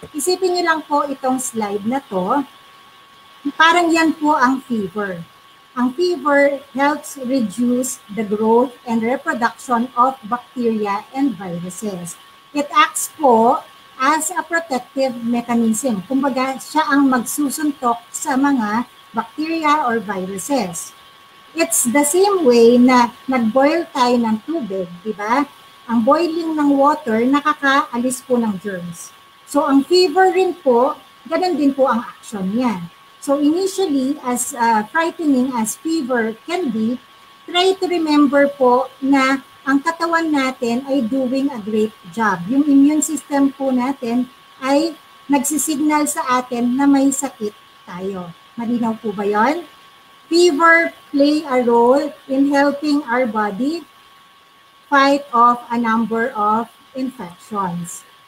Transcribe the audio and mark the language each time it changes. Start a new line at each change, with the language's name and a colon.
Filipino: Isipin niyo lang po itong slide na to. Parang yan po ang fever.
English: Ang fever helps reduce the growth and reproduction of bacteria and viruses. It acts po as a protective mechanism.
Filipino: Kumbaga, siya ang magsusuntok sa mga
English: bacteria or viruses. It's the same way
Filipino: na nag-boil tayo ng tubig, di ba? Ang boiling ng water, nakakaalis po ng germs. So, ang fever rin po, ganun din po ang action niya.
English: So initially, as frightening as fever can be, try to remember po
Filipino: na ang katawan natin ay
English: doing a great job.
Filipino: Yung immune system po natin ay nagsisignal sa atin na may sakit tayo. Malinaw po ba yon?
English: Fever play a role in helping our body fight off a number of infections.